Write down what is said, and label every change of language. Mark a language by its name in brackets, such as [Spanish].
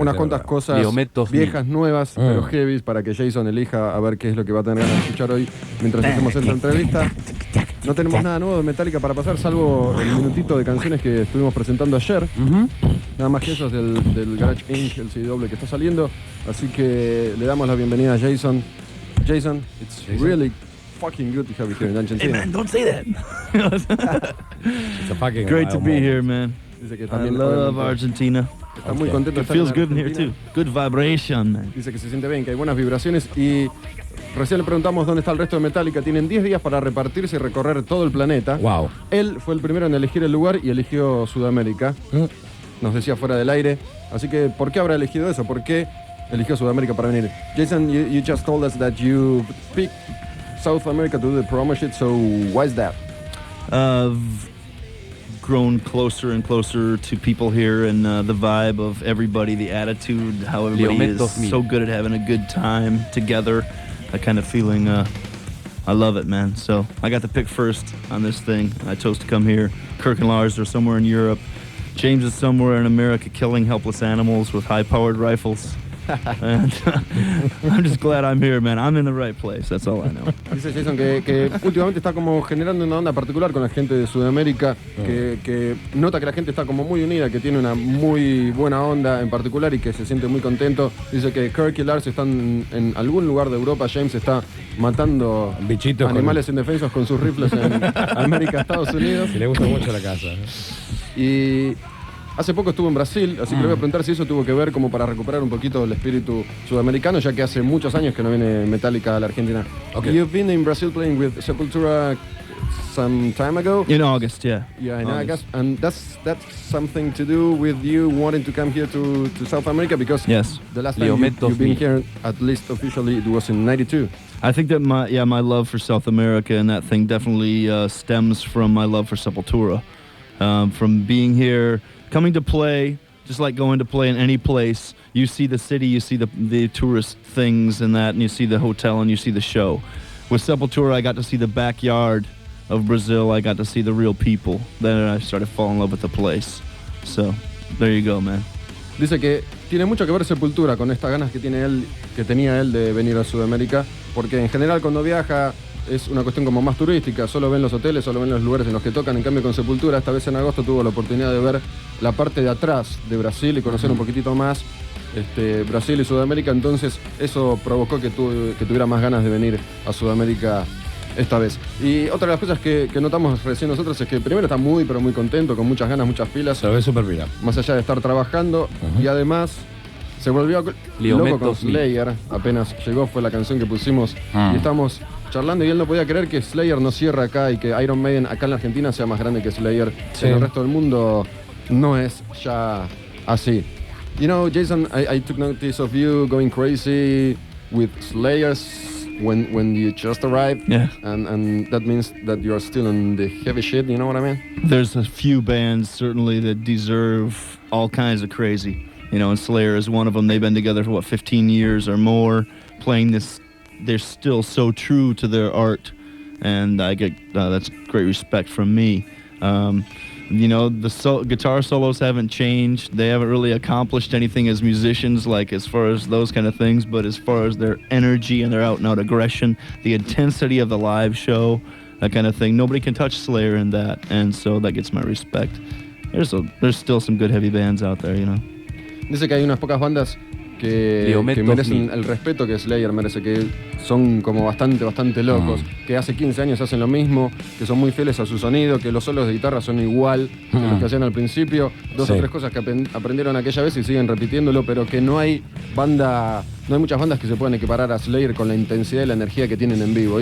[Spanish] Unas cuantas cosas viejas, nuevas, pero heavy, para que Jason elija a ver qué es lo que va a tener ganas de escuchar hoy mientras hacemos esta entrevista. No tenemos nada nuevo de Metallica para pasar, salvo el minutito de canciones que estuvimos presentando ayer. Nada más que eso es del Garage Inc., el CD doble que está saliendo. Así que le damos la bienvenida a Jason. [English] Jason, it's really fucking good to have you here in Argentina. Hey man, don't say that. It's a fucking Great to be here, man. [Spanish] Dice que [English] I [Spanish] también [English] love Argentina. [Spanish] Está muy contento de [English] It [Spanish] estar [English] feels [Spanish] en [English] good in here [Spanish] Argentina. [English] too. Good vibration, man. [Spanish] Dice que se siente bien, que hay buenas vibraciones y recién le preguntamos dónde está el resto de Metallica. Tienen 10 días para repartirse y recorrer todo el planeta. Wow. Él fue el primero en elegir el lugar y eligió Sudamérica. Nos decía fuera del aire. Así que, ¿por qué habrá elegido eso? ¿Por qué eligió Sudamérica para venir? [English] Jason, you just told us that you picked South America to do the promo shit, so why is that? I've grown closer and closer to people here, and the vibe of everybody, the attitude, how everybody is so good at having a good time together. That kind of feeling, I love it, man. So I got to pick first on this thing. I chose to come here. Kirk and Lars are somewhere in Europe. James is somewhere in America killing helpless animals with high-powered rifles. And I'm just glad I'm here, man. I'm in the right place. That's all I know. [Spanish] Dice Jason que últimamente está como generando una onda particular con la gente de Sudamérica, que nota que la gente está como muy unida, que tiene una muy buena onda en particular y que se siente muy contento. Dice que Kirk y Lars están en algún lugar de Europa. James está matando bichitos, animales indefensos con sus rifles en América, Estados Unidos. Y le gusta mucho la casa. Y hace poco estuvo en Brasil, así que le voy a preguntar si eso tuvo que ver como para recuperar un poquito el espíritu sudamericano, ya que hace muchos años que no viene Metallica a la Argentina. [English] Okay. You've been in Brazil playing with Sepultura some time ago. In August, yeah. Yeah, in August. And that's something to do with you wanting to come here to South America, because Yes. the last time you've been here, at least officially, it was in '92. I think that my love for South America and that thing definitely stems from my love for Sepultura. From being here, coming to play, just like going to play in any place, you see the city, you see the tourist things and that, and you see the hotel and you see the show. With Sepultura, I got to see the backyard of Brazil. I got to see the real people. Then I started falling in love with the place. So, there you go, man. [Spanish] Dice que tiene mucho que ver Sepultura con estas ganas que tenía él de venir a Sudamérica, porque en general cuando viaja es una cuestión como más turística, solo ven los hoteles, solo ven los lugares en los que tocan. En cambio con Sepultura, esta vez en agosto tuvo la oportunidad de ver la parte de atrás de Brasil y conocer un poquitito más Brasil y Sudamérica, entonces eso provocó que tuviera más ganas de venir a Sudamérica esta vez. Y otra de las cosas que notamos recién nosotros es que primero está muy pero muy contento, con muchas ganas, muchas pilas. Se ve súper pila. Más allá de estar trabajando, y además se volvió loco con Slayer. Apenas llegó, fue la canción que pusimos y estamos charlando y él no podía creer que Slayer no cierra acá y que Iron Maiden acá en la Argentina sea más grande que Slayer. Sí. En el resto del mundo no es ya así. [English] You know, Jason, I took notice of you going crazy with Slayers when you just arrived. Yeah. And that means that you are still on the heavy shit, you know what I mean? There's a few bands certainly that deserve all kinds of crazy. You know, and Slayer is one of them. They've been together for, 15 years or more, playing this. They're still so true to their art, and I get that's great respect from me. You know, the guitar solos haven't changed. They haven't really accomplished anything as musicians, like as far as those kind of things, but as far as their energy and their out-and-out aggression, the intensity of the live show, that kind of thing, nobody can touch Slayer in that, and so that gets my respect. There's still some good heavy bands out there, you know. [Spanish] Dice que hay unas pocas bandas que merecen el respeto que Slayer merece, que son como bastante locos, que hace 15 años hacen lo mismo, que son muy fieles a su sonido, que los solos de guitarra son igual que los que hacían al principio, dos o tres cosas que aprendieron aquella vez y siguen repitiéndolo, pero que no hay muchas bandas que se puedan equiparar a Slayer con la intensidad y la energía que tienen en vivo.